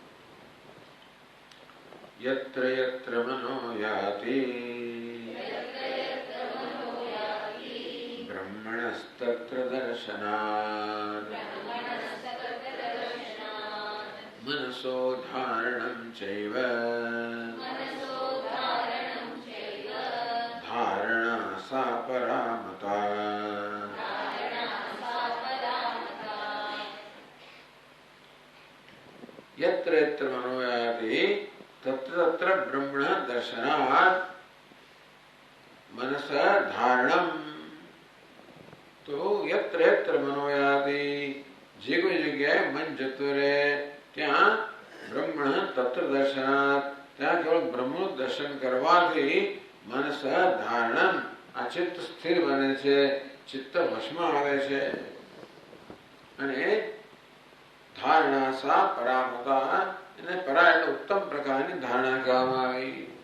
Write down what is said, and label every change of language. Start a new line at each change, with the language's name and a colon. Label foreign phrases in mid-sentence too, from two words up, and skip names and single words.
Sanskrit: યત્ર યત્ર મનો યાતિ બ્રહ્મણસ્તત્ર દર્શનાત મનસો ધારણં ચૈવ ધારણા સા પરામતા. यत्र यत्र मनोयाति तत्र तत्र ब्रह्मण दर्शनात् मनस धारणम.
Gujarati: तो
Sanskrit: यत्र यत्र मनोयाति
Gujarati: જે કોઈ જગ્યાએ મન जતું રહે ત્યાં
Sanskrit: બ્રહ્મણ તત્ર દર્શનાत्
Gujarati: ત્યાં કેવળ બ્રહ્મનું દર્શન કરવાથી
Sanskrit: મનસ ધારણમ
Gujarati: આ ચિત્ત સ્થિર બને છે, ચિત્ત વશમાં આવે છે. અને
Sanskrit: ધારણા સા પરામતા
Gujarati: એને પરા એટલે ઉત્તમ પ્રકારની ધારણા કહેવામાં આવી.